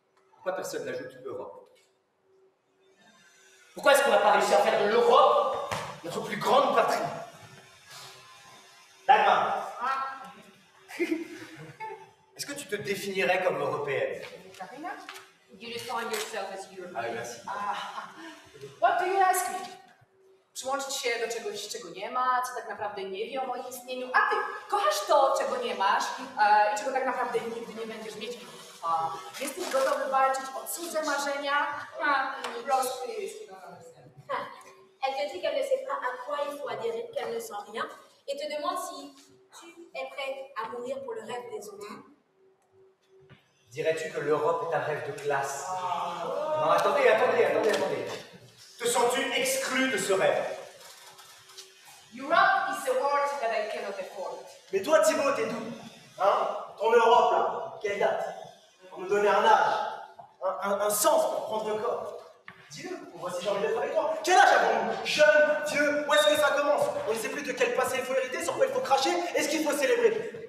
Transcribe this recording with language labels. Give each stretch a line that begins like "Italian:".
French: Pourquoi personne n'ajoute Europe? Pourquoi est-ce qu'on n'a pas réussi à faire de l'Europe notre plus grande patrie? Dagmar, est-ce que tu te définirais comme européenne?
English: Carina, you define yourself as European.
French: Ah oui, merci.
English: What do you ask me?
Polish: Przyłączyć się do czegoś, czego nie ma, co tak naprawdę nie wie o moim istnieniu. A ty kochasz to, czego nie masz i czego tak naprawdę nigdy nie będziesz mieć. Jesteś gotowy walczyć o cudze marzenia? Prosty jest.
French: Elle te dit qu'elle ne sait pas à quoi il faut adhérer, qu'elle ne sent rien, et te demande si tu es prêt à mourir pour le rêve des autres. Dirais-tu que l'Europe est un rêve de classe? Non, attendez. Te sens-tu exclu de ce rêve?
English: Europe is a word that I cannot afford.
French: Mais toi, Thibaut, t'es d'où? Hein? Ton Europe, là, quelle date? Pour nous donner un âge, un sens pour prendre corps. Dis-le, on voit si j'ai envie d'être avec toi. Quel âge avons-nous? Jeune, vieux, où est-ce que ça commence? On ne sait plus de quel passé il faut hériter, sur quoi il faut cracher, et ce qu'il faut célébrer.